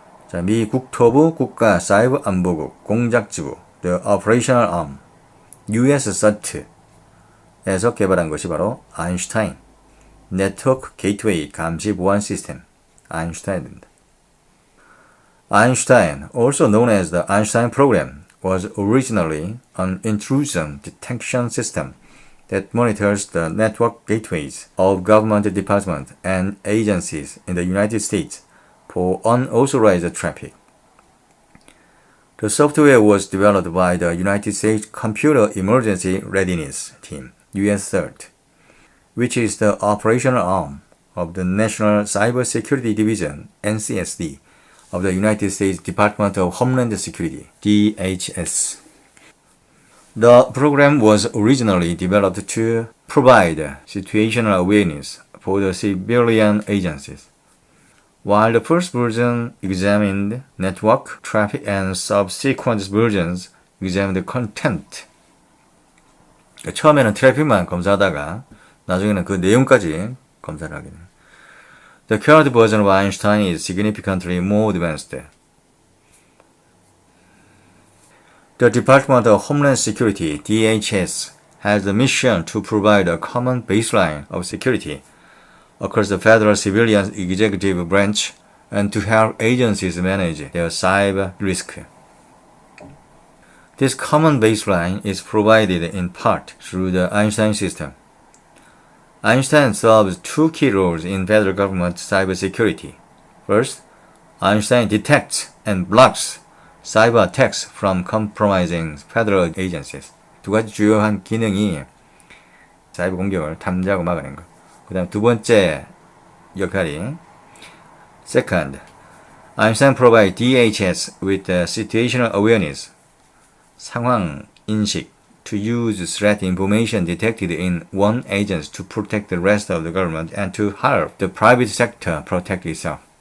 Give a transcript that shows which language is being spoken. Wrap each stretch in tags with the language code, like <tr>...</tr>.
<ko>자, 미 국토부 국가사이버안보국 공작지부 The Operational Arm US30에서 개발한 것이 바로 아인슈타인 네트워크 게이트웨이 감시 보안 시스템 아인슈타인입니다.</ko> <en>Einstein, also known as the Einstein program, was originally an intrusion detection system that monitors the network gateways of government departments and agencies in the United States for unauthorized traffic. The software was developed by the United States Computer Emergency Readiness Team, US CERT, which is the operational arm of the National Cybersecurity Division, NCSD, of the United States Department of Homeland Security, DHS. The program was originally developed to provide situational awareness for the civilian agencies. While the first version examined network traffic and subsequent versions examined content.</en> <ko>처음에는 트래픽만 검사하다가 나중에는 그 내용까지 검사를 하게 됩니다.</ko> <en>The current version of Einstein is significantly more advanced. The Department of Homeland Security, DHS, has the mission to provide a common baseline of security across the federal civilian executive branch and to help agencies manage their cyber risk. This common baseline is provided in part through the Einstein system. Einstein serves two key roles in federal government cybersecurity. First, Einstein detects and blocks cyber attacks from compromising federal agencies.</en> <ko>두 가지 주요한 기능이 사이버 공격을 탐지하고 막아낸 것. 그 다음 두 번째 역할이</ko> <en>Second, Einstein provides DHS with situational awareness,</en> <ko>상황 인식,</ko> <en>to use threat information detected in one agency to protect the rest of the government and to help the private sector protect itself.</en>